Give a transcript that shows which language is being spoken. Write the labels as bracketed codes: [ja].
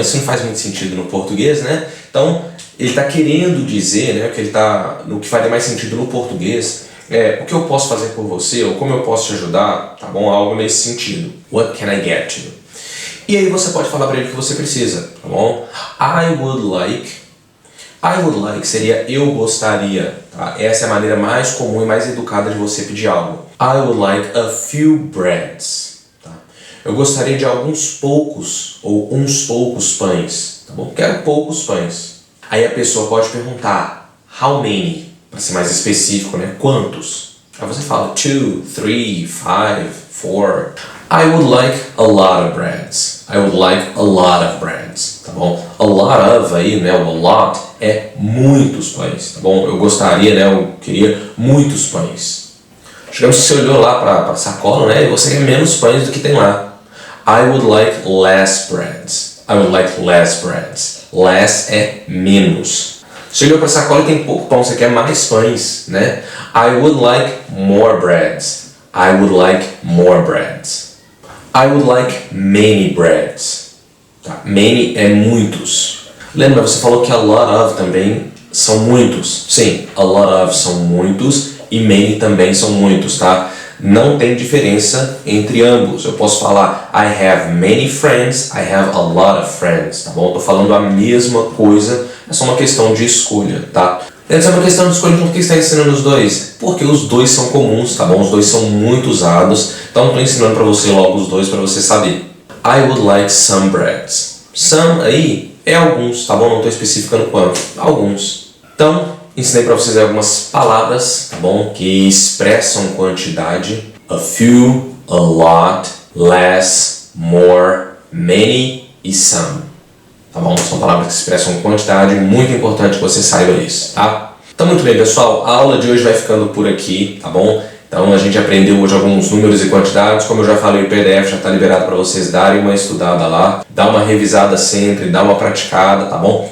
[pt] Isso não faz muito sentido no português, né? Então, ele está querendo dizer, né, no que faria mais sentido no português, o que eu posso fazer por você, ou como eu posso te ajudar, tá bom? Algo nesse sentido. [en] What can I get you? [pt] E aí você pode falar para ele o que você precisa, tá bom? [en] I would like [pt] seria eu gostaria, tá? Essa é a maneira mais comum e mais educada de você pedir algo. [en] I would like a few breads, tá? [pt] Eu gostaria de alguns poucos ou uns poucos pães, tá bom? Quero poucos pães. Aí a pessoa pode perguntar [en] how many, [pt] para ser mais específico, né? Quantos? Aí você fala 2, 3, 5, 4. [en] I would like a lot of breads. I would like a lot of breads, tá bom? [pt] A lot of aí, né, o a lot é muitos pães, tá bom? Eu gostaria, né, eu queria muitos pães. Digamos que você olhou lá para a sacola, né, e você quer menos pães do que tem lá. [en] I would like less breads. I would like less breads. [pt] Less é menos. Você olhou para a sacola e tem pouco pão, você quer mais pães, né? [en] I would like more breads. I would like more breads. I would like many breads. [pt] Tá? Many é muitos. Lembra, você falou que a lot of também são muitos. Sim, a lot of são muitos e many também são muitos, tá? Não tem diferença entre ambos. Eu posso falar [en] I have many friends, I have a lot of friends, [pt] tá bom? Tô falando a mesma coisa, é só uma questão de escolha, tá? Essa é uma questão de escolha, por que está ensinando os dois? Porque os dois são comuns, tá bom? Os dois são muito usados, então estou ensinando para você logo os dois para você saber. [en] I would like some breads. [pt] Some aí é alguns, tá bom? Não estou especificando quanto. Alguns. Então, ensinei para vocês algumas palavras, tá bom? Que expressam quantidade. [en] A few, a lot, less, more, many e some. [pt] Tá bom? São palavras que expressam quantidade, muito importante que você saiba isso, tá? Então, muito bem, pessoal, a aula de hoje vai ficando por aqui, tá bom? Então, a gente aprendeu hoje alguns números e quantidades, como eu já falei, o PDF já está liberado para vocês darem uma estudada lá, dá uma revisada sempre, dá uma praticada, tá bom?